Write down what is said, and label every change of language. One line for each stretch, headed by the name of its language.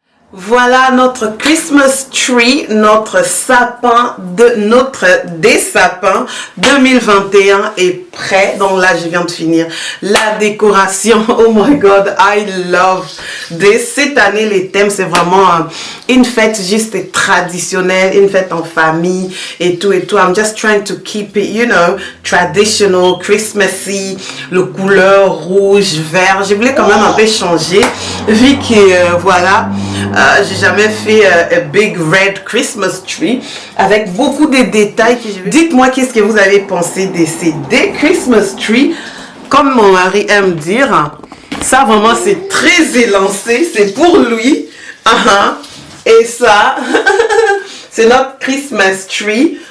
French: Voilà notre Christmas tree, notre sapin des sapins 2021 est prêt. Donc là, je viens de finir la décoration.
English: Oh my God, I love this.
French: Cette année, les thèmes, c'est vraiment une fête juste traditionnelle, une fête en famille et tout et tout.
English: I'm just trying to keep it, you know, traditional, Christmassy,
French: le couleur rouge, vert. Je voulais quand même un peu changer, vu que, voilà, j'ai jamais fait un
English: big red Christmas tree
French: avec beaucoup de détails que je vais... Dites-moi qu'est-ce que vous avez pensé de ces deux Christmas tree. Comme mon mari aime dire, ça vraiment c'est très élancé, c'est pour lui. Et ça, c'est notre Christmas tree.